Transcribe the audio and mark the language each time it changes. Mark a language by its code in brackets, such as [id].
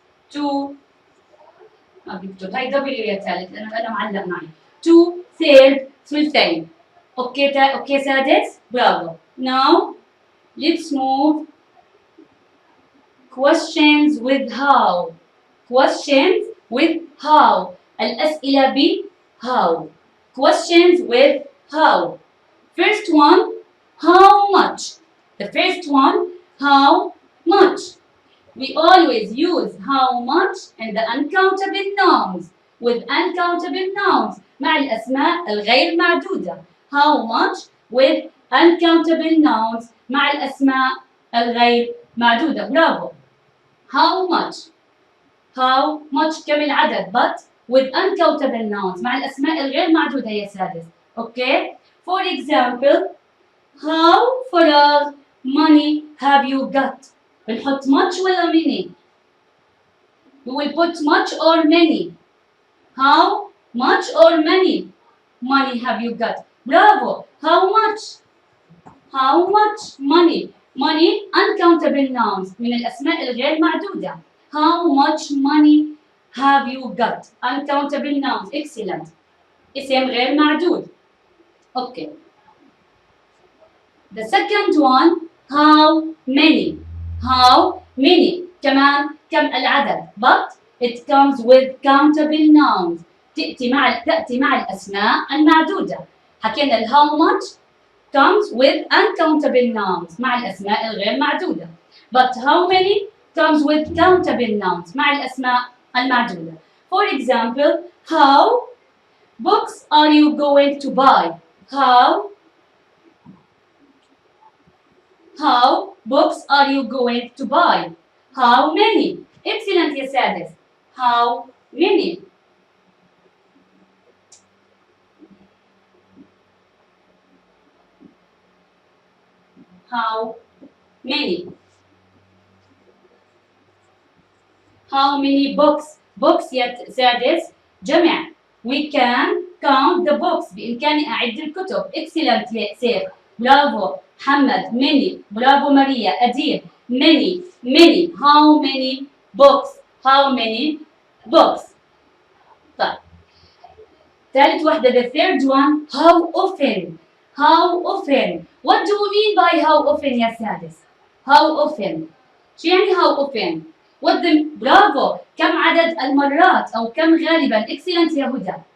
[ar] Two ما بيكتب هاي دبليو يا ثالث لأنه أنا معلق معي. [en] Two third ثلثين. [ar] اوكي سادس. برافو. [en] Now let's move questions with how. Questions with how. [ar] الأسئلة ب how. [en] Questions with how. First one, how much? The first one, how much? We always use how much in the uncountable nouns with uncountable nouns [ar] مع الأسماء الغير معدودة. [en] How much with uncountable nouns [ar] مع الأسماء الغير معدودة. [en] برافو. How much? How much [ar] كم العدد [en] but with uncountable nouns [ar] مع الأسماء الغير معدودة يا سادس. [en] Okay? For example, how فراغ money have you got? بنحط much ولا many? We will put much or many. How much or many money have you got? Bravo. How much? How much money? Money uncountable nouns [ar] من الأسماء الغير معدودة. [en] How much money have you got? Uncountable nouns. Excellent. [ar] اسم غير معدود. [en] Okay. The second one, how many? How many? [ar] كمان كم العدد. [en] But it comes with countable nouns. [ar] تأتي مع الأسماء المعدودة. [en] حكينا ال how much comes with uncountable nouns [ar] مع الأسماء الغير معدودة. [en] But how many comes with countable nouns [ar] مع الأسماء المعدودة. [en] For example, how books are you going to buy? How books are you going to buy? How many? Excellent يا سادس. How many? How many? How many books? [ar] Books يا سادس جمع. [en] We can count the books. [ar] بإمكاني أعد الكتب. [en] Excellent يا سيف. برافو. محمد. Many. برافو ماريا. أدير. Many. Many. How many books? How many books? [ar] طيب. ثالث واحدة. [en] The third one. How often? How often? What do you mean by how often يا سادس? How often? [ar] شو يعني [en] how often? What the برافو. [ar] كم عدد المرات أو كم غالبا. Excellent يا هدى.